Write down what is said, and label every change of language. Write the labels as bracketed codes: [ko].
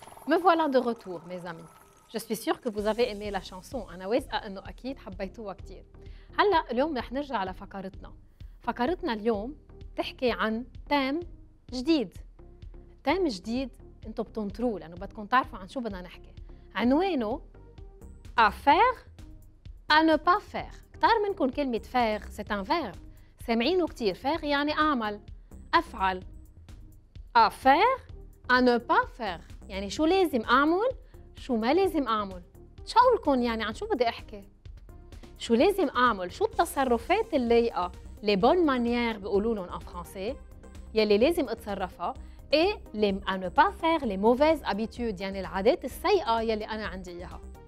[fr] Me voilà de retour, mes amis. Je suis sûre que vous avez aimé la chanson. [ar] أنا واثقة إنه أكيد حبيتوها كتير. هلا اليوم رح نرجع لفقرتنا. فقرتنا اليوم تحكي عن تام جديد. تام جديد انتم بتنطروه لأنه بدكم تعرفوا عن شو بدنا نحكي. عنوانه [fr] à faire, à ne pas faire. [ar] كتار منكم كلمة [fr] faire c'est un verbe. [ar] سامعينه كتير. faire يعني أعمل، أفعل. [fr] à faire, à ne pas faire. [ar] يعني شو لازم أعمل، شو ما لازم أعمل. شو أقولكم يعني عن شو بدي أحكي؟ شو لازم أعمل، شو التصرفات اللايقة، [fr] les bonnes manières [ar] بيقولوا لهم [fr] en français، [ar] يلي لازم أتصرفها، [fr] et les à ne pas faire les mauvaises habitudes، [ar] يعني العادات السيئة يلي أنا عندي إياها.